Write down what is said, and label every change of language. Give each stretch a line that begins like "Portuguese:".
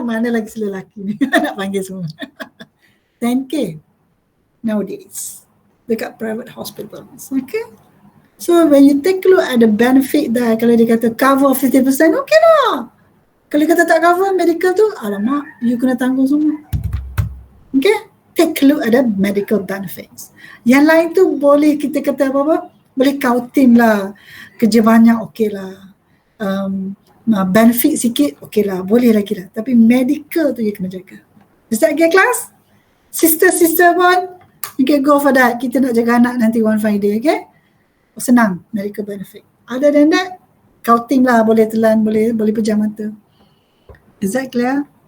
Malay: Mana lagi lelaki ni? Nak panggil semua.
English: 10K nowadays.
Malay: Dekat private hospitals.
English: Okay? So when you take a look at the benefit dah,
Malay: kalau dia kata
English: cover 50%, okay lah.
Malay: Kalau dia kata tak cover medical tu, alamak, you kena tanggung semua. Okay?
English: Take a look at the medical benefits.
Malay: Yang lain tu boleh kita kata apa-apa, boleh kautin lah. Kerja banyak okey lah. Benefit sikit okey lah, boleh lagi lah. Tapi medical tu you kena jaga.
English: Is that okay class? Sister pun, you can go for that.
Malay: Kita nak jaga anak nanti
English: one fine day,
Malay: okay? Senang, medical benefit.
English: Other than that,
Malay: kautin lah, boleh telan, boleh pejam mata.
English: Is that clear?